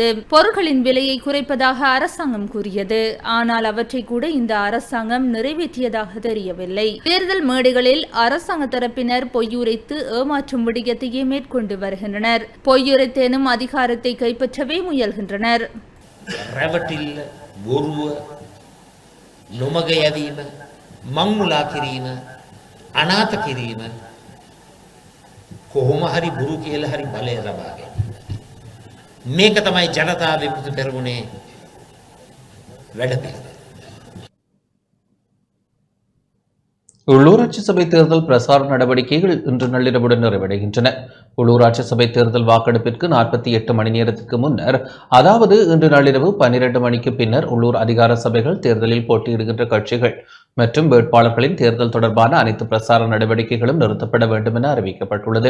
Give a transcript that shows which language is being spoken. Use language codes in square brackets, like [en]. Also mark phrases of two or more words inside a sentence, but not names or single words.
[ta] பொருட்களின் விலையை குறைப்பதாக அரசாங்கம் கூறியது. ஆனால் அவற்றை கூட இந்த அரசாங்கம் நிறைவேற்றியதாக தெரியவில்லை. தேர்தல் மேடைகளில் அரசாங்க தரப்பினர் பொய்யுரைத்து ஏமாற்றும் விடயத்தையே மேற்கொண்டு வருகின்றனர். பொய்யுரைத்தேனும் அதிகாரத்தை கைப்பற்றவே முயல்கின்றனர். [si] රැවටිල්ල බොරුව නොමග යැවීම මංමුලා කිරීම අනාථ කිරීම කොහොම හරි බුරු කියලා හරි බලය ලබා ගැනීම මේක තමයි ජනතා විමුක්ති පෙරමුණේ වැඩපිළිවෙල. [ta] உள்ளூராட்சி சபை தேர்தல் பிரசார நடவடிக்கைகள் இன்று நள்ளிரவுடன் நிறைவடைகின்றன. உள்ளூராட்சி சபை தேர்தல் வாக்கெடுப்பிற்கு 48 மணி நேரத்துக்கு முன்னர், அதாவது இன்று நள்ளிரவு 12 மணிக்கு பின்னர் உள்ளூர் அதிகார சபைகள் தேர்தலில் போட்டியிடுகின்ற கட்சிகள் மற்றும் வேட்பாளர்களின் தேர்தல் தொடர்பான அனைத்து பிரசார நடவடிக்கைகளும் நிறுத்தப்பட வேண்டும் என அறிவிக்கப்பட்டுள்ளது.